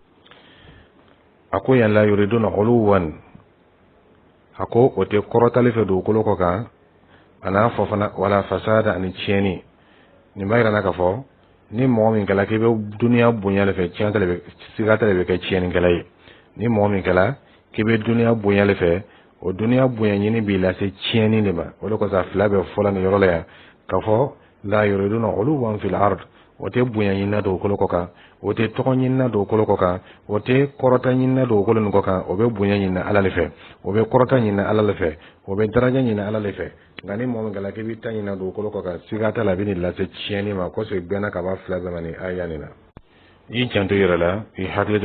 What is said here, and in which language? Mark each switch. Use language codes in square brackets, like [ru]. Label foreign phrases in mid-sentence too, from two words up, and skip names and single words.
[bm] a ko yan [ar] la yuriduna uluwan [bm] a ko o tɛ kɔrɔtali fɛ dugukolo kɔ kan a n'a fɔ fana [ar] wala fasada [bm] ani tiɲɛni nin b'a yira k'a fɔ ni mɔgɔ min kɛla k'i bɛ duniya bonya le fɛ siga tɛ bɛ kɛ tiɲɛnikɛla ye ni mɔgɔ min kɛla k'i bɛ duniya bonya le fɛ o duniya bonya ɲini b'i lase tiɲɛni de ma o de kosɔn a fila bɛ fɔla nin yɔrɔ la yan k'a fɔ [ar] la yuriduna uluwan fil ard [bm] o tɛ bonya ɲinina dugukolo kɔ kan o tɛ tɔgɔ ɲinina dugukolo kɔ kan o tɛ kɔrɔta ɲinina dugukolo nin kɔ kan o bɛ bonya ɲinina Ala le fɛ o bɛ kɔrɔta ɲinina Ala le fɛ o bɛ daraja ɲinina Ala le fɛ nka ni mɔgɔ min kɛla k'i bɛ ta ɲinina dugukolo kɔ kan siga t'a la a bɛ nin lase tiɲɛni ma kosɔn i bɛnna ka bɔ fila bɛɛ ma nin aya nin na i janto i yɛrɛ la i hakili to